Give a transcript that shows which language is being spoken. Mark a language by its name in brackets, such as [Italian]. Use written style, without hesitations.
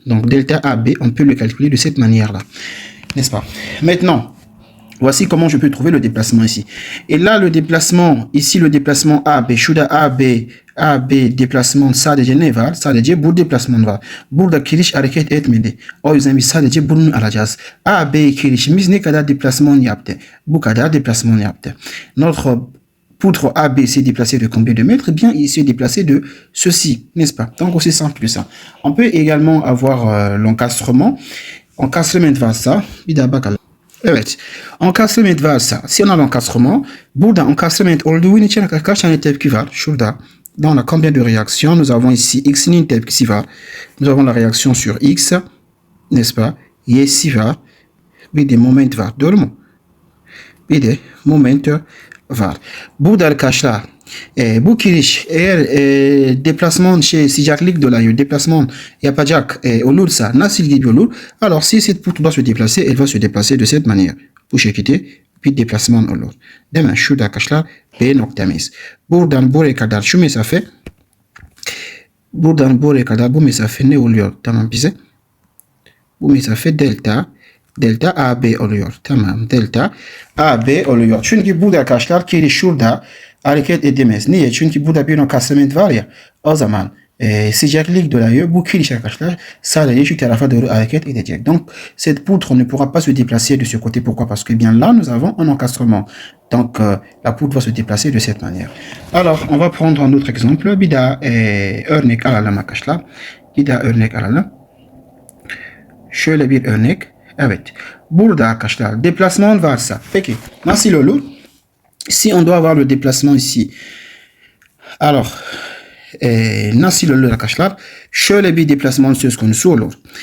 [French] Donc delta AB, on peut le calculer de cette manière-là. N'est-ce pas? Maintenant, voici comment je peux trouver le déplacement ici. Et là, le déplacement, ici, le déplacement AB, [Turkish] şurada AB déplacement sadece ne var? Sadece bu déplacement var. Burada kiriş hareket etmedi. O yüzden biz sadece bunu alacağız. AB kirişimiz ne kadar déplacement yaptı? Bu kadar déplacement yaptı. [French] Notre poutre AB s'est déplacé de combien de mètres? Eh bien, il s'est déplacé de ceci, n'est-ce pas? Donc, aussi simple que ça. On peut également avoir l'encastrement. [Turkish] Encastrement varsa, bir daha bakalım. Evet. Encastrement varsa, [French] si on a l'encastrement, [Turkish] burada encastrement olduğu için kaç tane tepki var? Şurada. [French] Dans la combien de réactions, nous avons ici [Turkish] x'nin tepkisi var. [French] Nous avons la réaction sur x, n'est-ce pas? [Turkish] Y'si var. Bir de moment var. Doğru mu? Bir de moment var. Burada arkadaşlar bu kiriş eğer deplasman sıcaklık dolayı deplasman yapacak olursa nasıl gibi olur? [French] Alors si cette poutre doit se déplacer, elle va se déplacer de cette manière. [Turkish] Bu şekilde bir deplasman olur. Değil mi? Şurada arkadaşlar B noktamız. Buradan buraya kadar şu mesafe, buradan buraya kadar bu mesafe ne oluyor? Tamam bize. Bu mesafe delta AB oluyor. Tamam. Delta AB oluyor. Çünkü burada arkadaşlar kiriş şurada hareket edemez. Niye? Çünkü burada bir encastrement var ya. O zaman sıcaklık dolayı bu kiriş arkadaşlar sadece şu tarafa doğru hareket edecek. [French] Donc cette poutre ne pourra pas se déplacer de ce côté. Pourquoi? Parce que bien là nous avons un encastrement. Donc la poutre va se déplacer de cette manière. Alors on va prendre un autre exemple. [Turkish] Bir daha örnek alalım arkadaşlar. Bir daha örnek alalım. Şöyle bir örnek. Evet. Burada arkadaşlar déplacement varsa. Peki nasıl olur? [French] Si on doit avoir le déplacement ici. Alors [Turkish] nasıl olur arkadaşlar? Şöyle bir déplacement söz konusu olur.